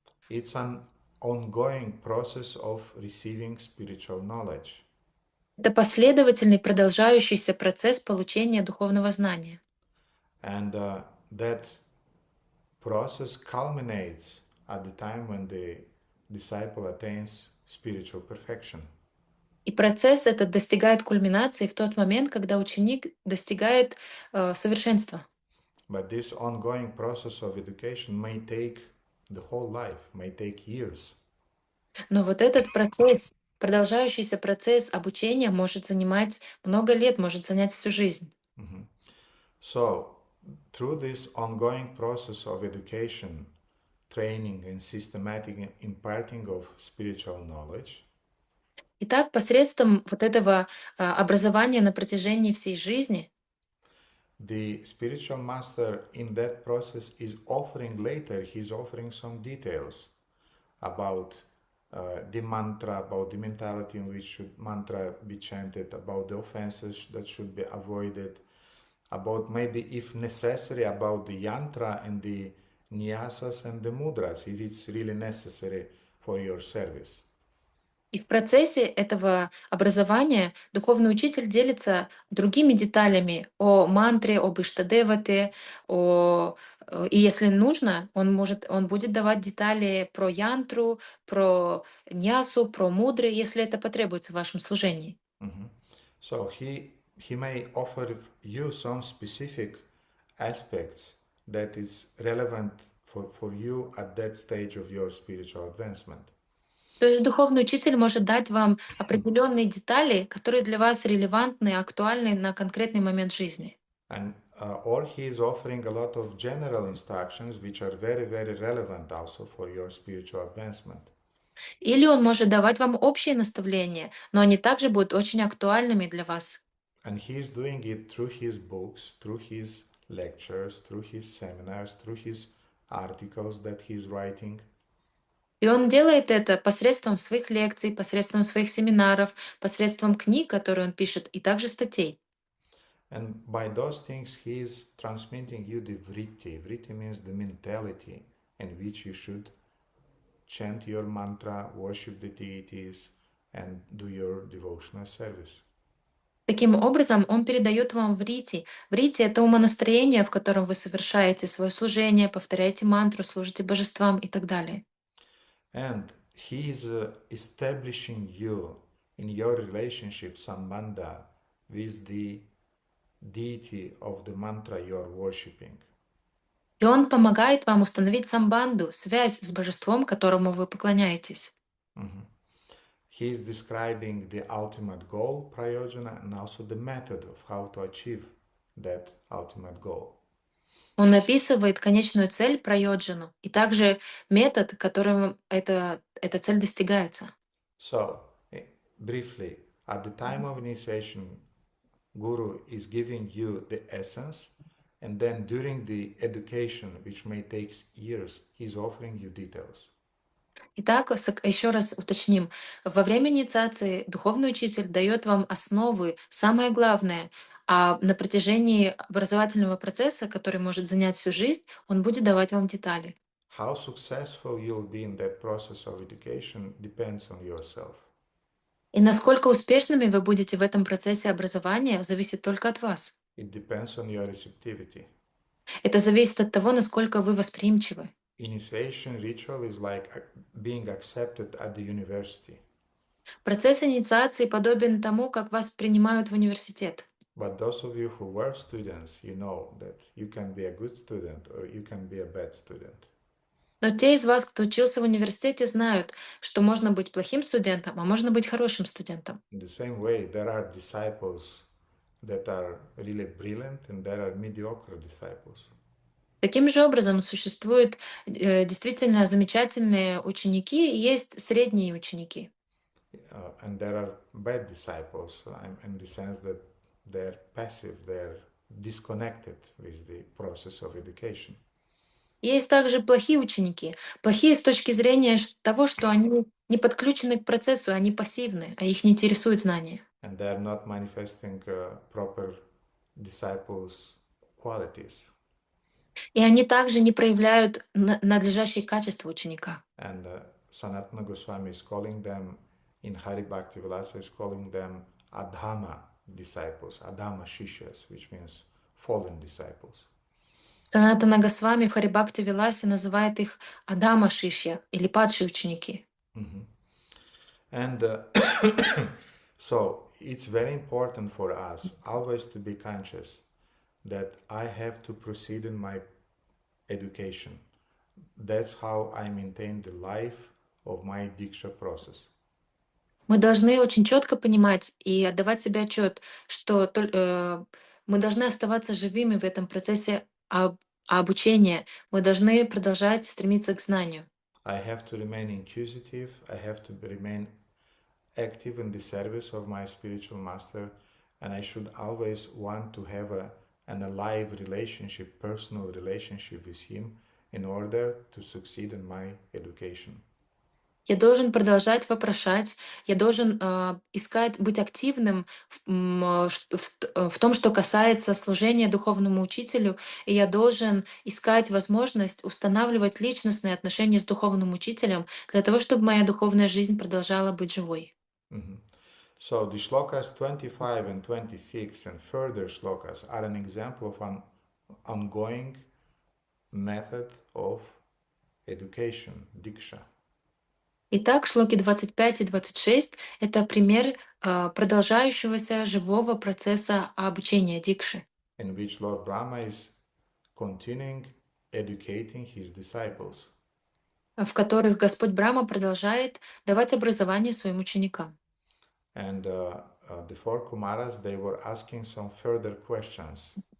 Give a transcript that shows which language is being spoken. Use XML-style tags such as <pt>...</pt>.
<en>It's an ongoing process of receiving spiritual knowledge.</en> <ru>Это последовательный, продолжающийся процесс получения духовного знания.</ru> <en>And that process culminates at the time when the disciple attains spiritual perfection.</en> <ru>И процесс этот достигает кульминации в тот момент, когда ученик достигает совершенства.</ru> <en>But this ongoing process of education may take the whole life, may take years.</en> <ru>Но вот этот процесс, продолжающийся процесс обучения может занимать много лет, может занять всю жизнь. Mhm.</ru> <en>So, through this ongoing process of education, training, and systematic imparting of spiritual knowledge,</en> <ru>Итак, посредством вот этого образования на протяжении всей жизни</ru> <en>the spiritual master in that process is offering later, he's offering some details about the mantra, about the mentality in which should mantra be chanted, about the offenses that should be avoided, about maybe if necessary about the yantra and the nyasas and the mudras if it's really necessary for your service.</en> <ru>и в процессе этого образования духовный учитель делится другими деталями о мантре, об иштадевате, и если нужно, он будет давать детали про янтру, про нясу, про мудры, если это потребуется в вашем служении. Mhm.</ru> <en>So he may offer you some specific aspects that is relevant for you at that stage of your spiritual advancement.</en> <ru>То есть духовный учитель может дать вам определенные детали, которые для вас релевантны, актуальны на конкретный момент жизни.</ru> <en>And or he is offering a lot of general instructions which are very, very relevant also for your spiritual advancement.</en> <ru>Или он может давать вам общие наставления, но они также будут очень актуальными для вас.</ru> <en>And he is doing it through his books, through his lectures, through his seminars, through his articles that he is writing.</en> <ru>И он делает это посредством своих лекций, посредством своих семинаров, посредством книг, которые он пишет, и также статей.</ru> <en>And by those things, he is transmitting you the vritti. Vritti means the mentality in which you should chant your mantra, worship the deities, and do your devotional service.</en> <ru>Таким образом, он передает вам врити. Врити — это умонастроение, в котором вы совершаете свое служение, повторяете мантру, служите божествам и так далее.</ru> <en>And he is establishing you in your relationship sambandha with the deity of the mantra you are worshipping.</en> <ru>И он помогает вам установить самбанду, связь с божеством, которому вы поклоняетесь. Mhm.</ru> <en>He is describing the ultimate goal, prayojana, and also the method of how to achieve that ultimate goal.</en> <ru>Он описывает конечную цель прайоджану и также метод, которым эта цель достигается.</ru> <en>So, briefly, at the time of initiation, Guru is giving you the essence, and then during the education, which may take years, he's offering you details.</en> <ru>Итак, еще раз уточним. Во время инициации духовный учитель дает вам основы, самое главное, а на протяжении образовательного процесса, который может занять всю жизнь, он будет давать вам детали.</ru> <en>How successful you'll be in that process of education depends on yourself.</en> <ru>И насколько успешными вы будете в этом процессе образования, зависит только от вас.</ru> <en>It depends on your receptivity.</en> <ru>Это зависит от того, насколько вы восприимчивы.</ru> <en>Initiation ritual is like being accepted at the university.</en> <ru>Процесс инициации подобен тому, как вас принимают в университет.</ru> <en>But those of you who were students, you know that you can be a good student or you can be a bad student.</en> <ru>Но те из вас, кто учился в университете, знают, что можно быть плохим студентом, а можно быть хорошим студентом.</ru> <en>In the same way, there are disciples that are really brilliant and there are mediocre disciples.</en> <ru>Таким же образом, существуют действительно замечательные ученики и есть средние ученики.</ru> <en>And there are bad disciples in the sense that they're passive, they're disconnected with the process of education.</en> <ru>Есть также плохие ученики. Плохие с точки зрения того, что они не подключены к процессу, они пассивны, а их не интересуют знания.</ru> <en>And they're not manifesting proper disciples' qualities.</en> <ru>И они также не проявляют надлежащие качества ученика.</ru> <en>And Sanatana Goswami is calling them, in Hari Bhakti Vilasa, is calling them Adhama disciples, Adhama Shishas, which means fallen disciples.</en> <ru>Санатана Госвами в Харибхакти Виласе называет их Адама Шишья или падшие ученики. Mm-hmm.</ru> <en>And so it's very important for us always to be conscious that I have to proceed in my education. That's how I maintain the life of my Diksha process.</en> <ru>Мы должны очень четко понимать и отдавать себе отчет, что мы должны оставаться живыми в этом процессе обучения. Мы должны продолжать стремиться к знанию.</ru> <en>I have to remain inquisitive. I have to remain active in the service of my spiritual master, and I should always want to have an alive relationship, personal relationship with him in order to succeed in my education.</en> <ru>Я должен продолжать вопрошать, я должен искать, быть активным в том, что касается служения духовному учителю, и я должен искать возможность устанавливать личностные отношения с духовным учителем для того, чтобы моя духовная жизнь продолжала быть живой. Mm-hmm.</ru> <en>So the shlokas 25 and 26 and further shlokas are an example of an ongoing method of education, diksha.</en> <ru>Итак, шлоки 25 и 26 — это пример продолжающегося живого процесса обучения дикши,</ru> <en>In which Lord Brahma is continuing educating his disciples.</en> <ru>в которых Господь Брахма продолжает давать образование своим ученикам.</ru> <en>And the four Kumaras, they were asking some further questions.</en>